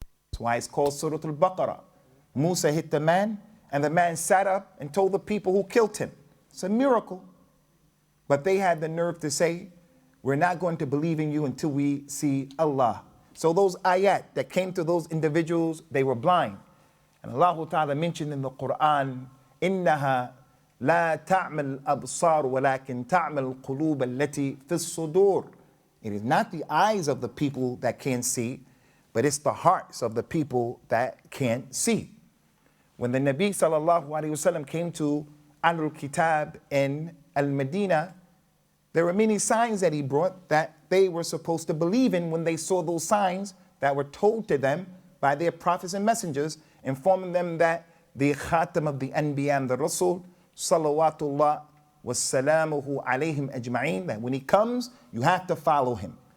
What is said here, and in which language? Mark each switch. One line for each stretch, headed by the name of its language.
English: That's why it's called Surah Al-Baqarah. Musa hit the man, and the man sat up and told the people who killed him. It's a miracle. But they had the nerve to say, we're not going to believe in you until we see Allah. So those ayat that came to those individuals, they were blind. And Allah Ta'ala mentioned in the Quran,
Arabic: إِنَّهَا لَا تَعْمَلْ الْأَبْصَارُ وَلَكِنْ تَعْمَلْ الْقُلُوبَ الَّتِي فِي الصُّدُورِ.
English: It is not the eyes of the people that can't see, but it's the hearts of the people that can't see. When the Nabi sallallahu alaihi wasallam came to Ahlul Kitab in Al-Madinah, there were many signs that he brought that they were supposed to believe in when they saw those signs that were told to them by their prophets and messengers, informing them that the Khatam of the Anbiya and the Rasul, salawatullah wassalamuhu alayhim ajma'een, that when he comes, you have to follow him.